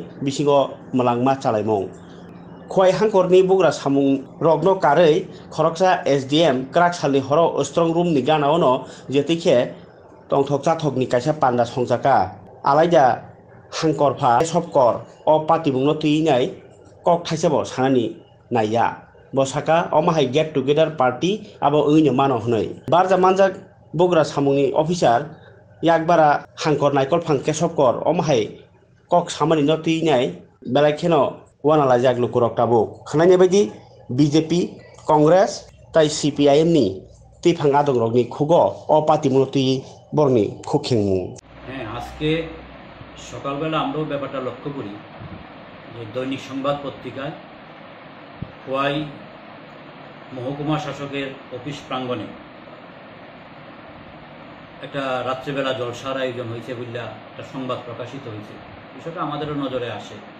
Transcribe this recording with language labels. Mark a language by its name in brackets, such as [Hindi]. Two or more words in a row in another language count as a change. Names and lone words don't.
[Kok Borok] bisingo malangma chalaimong khoi hangkorni bugra samung rogno karei khoroksa SDM krak salni horo strong room ni gana ono jetikhe tongthoksa thokni kaisa panda songjaka alaida hangkorpha sopkor o patibungno tuinai kok thaisabo sanani naiya bosaka omahai [English] get together party [Kok Borok] abo oino mano hnoi barja manjak bugra samungni officer yakbara hangkor naikol phangke sopkor omahai kok samani no tuinai belai kheno wana lajak lukurok tabuk khnai baidi BJP Congress tai CPIM ni tifang adong rokni khugo o patibungno tui borni খুখেংমু [Bangla] হ্যাঁ আজকে সকালবেলা আমরাও ব্যাপারটা লক্ষ্য করি যে দৈনিক সংবাদ পত্রিকায় খোয়াই মহকুমা শাসকের অফিস প্রাঙ্গণে একটা রাত্রেবেলা জলসার আয়োজন হয়েছে বলে একটা সংবাদ প্রকাশিত হয়েছে বিষয়টা আমাদেরও নজরে আসে